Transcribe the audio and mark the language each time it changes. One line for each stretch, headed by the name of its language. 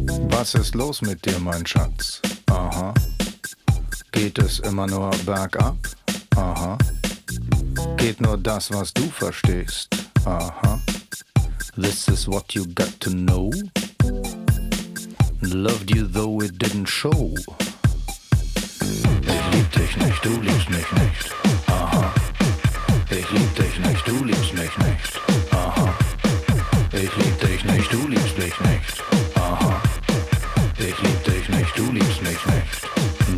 German: Was ist los mit dir, mein Schatz? Aha. Geht es immer nur bergab? Aha. Geht nur das, was du verstehst? Aha.
English: This is what you got to know. Loved you though it didn't show.
German: Ich lieb dich nicht, du liebst mich nicht. Aha. Ich lieb dich nicht, du liebst mich nicht. Aha. Ich lieb dich nicht, du liebst mich nicht. Aha. Ich lieb dich nicht, du liebst mich nicht.